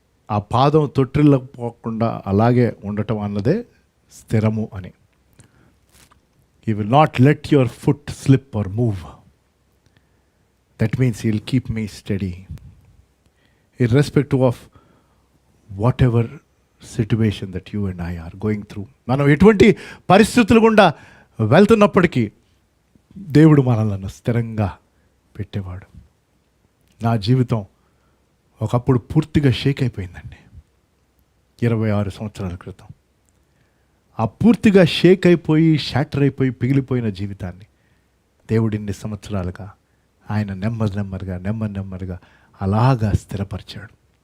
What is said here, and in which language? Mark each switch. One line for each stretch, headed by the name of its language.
Telugu: ఆ పాదం తొట్టిల్లపోకుండా అలాగే ఉండటం అన్నదే స్థిరము అని.
English: He will not let your foot slip or move. That means he will keep me steady. Irrespective of whatever situation that you and I are going through.
Telugu: మనం ఎటువంటి పరిస్థితులు గుండా వెళ్తున్నప్పటికీ దేవుడు మనల్ని స్థిరంగా పెట్టేవాడు. నా జీవితం ఒకప్పుడు పూర్తిగా షేక్ అయిపోయిందండి 26 సంవత్సరాల క్రితం. ఆ పూర్తిగా షేక్ అయిపోయి, షాటర్ అయిపోయి, పిగిలిపోయిన జీవితాన్ని దేవుడు ఇన్ని సంవత్సరాలుగా ఆయన నెమ్మదిగా అలాగా స్థిరపరిచాడు.